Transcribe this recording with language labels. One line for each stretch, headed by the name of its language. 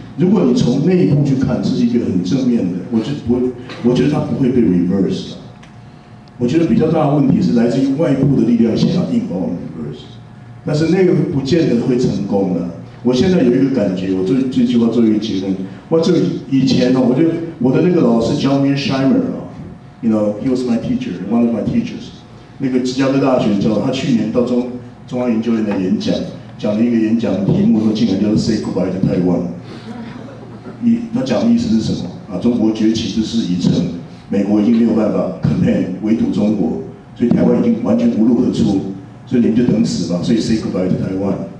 Chinese: 如果你从内部去看，这是一个很正面的，我觉得它不会被 reverse 的。我觉得比较大的问题是来自于外部的力量想要硬把我们 reverse， 但是那个不见得会成功的。我现在有一个感觉，我这句话做一个结论。以前我觉得我的那个老师教 Michael，
English: you know he was my teacher, one of my teachers。
Chinese: 那个芝加哥大学教他去年到中央研究院来演讲，讲了一个演讲的题目，说竟然叫做 Say Goodbye to Taiwan。他讲的意思是什么啊？中国崛起之势已成。美国已经没有办法 contain 围堵中国，所以台湾已经完全无路可出，所以你们就等死吧。所以
English: say goodbye to Taiwan。